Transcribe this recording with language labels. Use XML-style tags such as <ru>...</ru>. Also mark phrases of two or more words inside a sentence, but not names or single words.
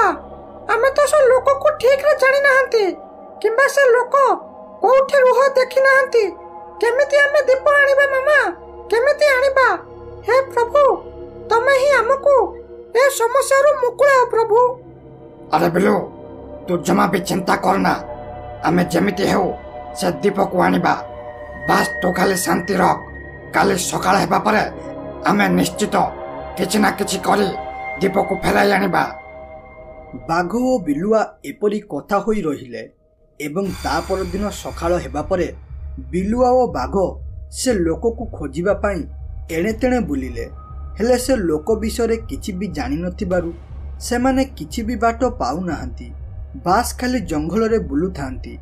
<or>ଆମେ ତ ସେ ଲୋକକୁ ଠିକରେ ଜାଣି ନାହାନ୍ତି କିମ୍ବା ସେ ଲୋକ କୋଉଠି ରୁହ ଦେଖି ନାହାନ୍ତି। କେମିତି ଆମେ ଦୀପ ଆଣିବା ମାମା? କେମିତି ଆଣିବା? ହେ ପ୍ରଭୁ, ତମେ ହିଁ ଆମକୁ ଏ ସମସ୍ୟାରୁ ମୁକୁଳାଅ ପ୍ରଭୁ। ଆରେ ବିଲୁ ତୁ ଜମା ବି ଚିନ୍ତା କରନା ଆମେ ଯେମିତି ହେଉ ସେ ଦୀପ କୁ ଆଣିବା ବାସ୍ ତ ଖାଲି ଶାନ୍ତି ରଖ କାଲି ସକାଳ ହେବା ପରେ ଆମେ ନିଶ୍ଚିତ କିଛି ନା କିଛି କରି ଦୀପ କୁ ଫେରାଇ ଆଣିବା। ବାଘ ଓ ବିଲୁଆ ଏପରି କଥା ହୋଇ ରହିଲେ ଏବଂ ତା ପରଦିନ ସକାଳ ହେବା ପରେ ବିଲୁଆ ଓ ବାଘ ସେ ଲୋକ କୁ ଖୋଜିବା ପାଇଁ ଏଣେ ତେଣେ ବୁଲିଲେ ହେଲେ ସେ ଲୋକ ବିଷୟ କିଛି ବି ଜାଣି ନଥିବାରୁ ସେମାନେ କିଛି ବି ବାଟ ପାଉ ନାହାନ୍ତି ବାସ୍ ଖାଲି ଜଙ୍ଗଲ ରେ ବୁଲୁ ଥାନ୍ତି।</or>